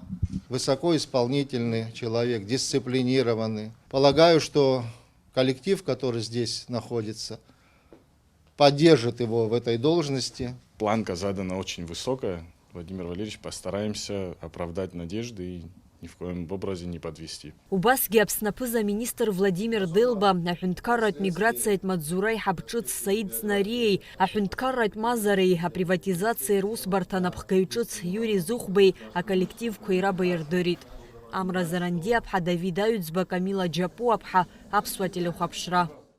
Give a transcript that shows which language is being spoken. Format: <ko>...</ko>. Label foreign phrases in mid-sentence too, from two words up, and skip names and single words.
<ru>Высокоисполнительный человек, дисциплинированный. Полагаю, что коллектив, который здесь находится, поддержит его в этой должности. Планка задана очень высокая. Владимир Валерьевич, постараемся оправдать надежды и ни в коем образе не подвести.</ru> <ab>Убасгьы Аԥсны аԥыза-министр Владимир Делба, аҳәынҭқарратә миграциатә Маҵзура иҳаб-ҿыц Саид Знариеи, аҳәынҭқарратә мазареи, априватизациеи русбарҭа анапхгаҩ ҿыц Юрий Зухбеи аколлективқәа ирабаирдырит. Амра Заранди-аԥҳа, Давид Аҩӡба, Камила Џьапу-аԥҳа, Аԥсуа телехәаԥшра.</ab>